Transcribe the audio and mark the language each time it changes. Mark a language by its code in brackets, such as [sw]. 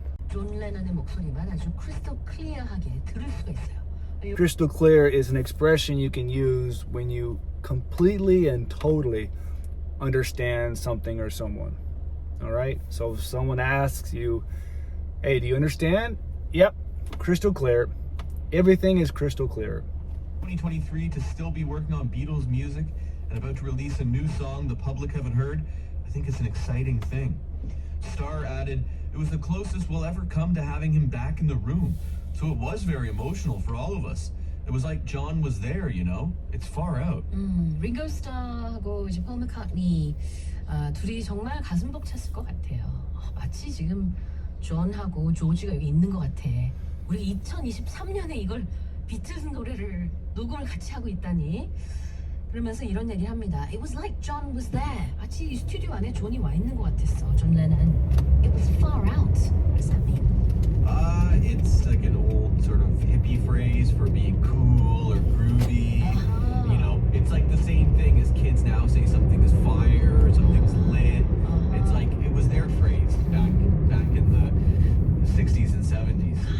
[ko] 존 레논의 목소리만 아주 crystal clear하게 들을 수가 있어요. [en] Crystal clear is an expression you can use when you completely and totally understand something or someone. All right? So if someone asks you, hey, do you understand? Yep, crystal clear. Everything is crystal clear. 2023 to still be working on Beatles music and about to release a new song the public haven't heard, I think it's an exciting thing. Starr added, it was the closest we'll ever come to having him back in the room. So it was very emotional for all of us. It was like John was there, you know? It's far out. [ko] 링고 스타하고 이제 폴 맥카트니 둘이 정말 가슴 벅찼을 것 같아요. 마치 지금 존하고 조지가 여기 있는 것 같아. 우리 2023년에 이걸 비틀즈 노래를 녹음을 같이 하고 있다니. 그러면서 이런 얘기를 합니다. [en] It was like John was there. [ko] 마치 이 스튜디오 안에 존이 와 있는 것 같았어. [en] 존 레논. It was far out. What does that mean? It's like an old sort of hippie phrase for being cool or groovy. You know, it's like the same thing as kids now say something is fire or something's lit. It's like it was their phrase back in the 60s and 70s.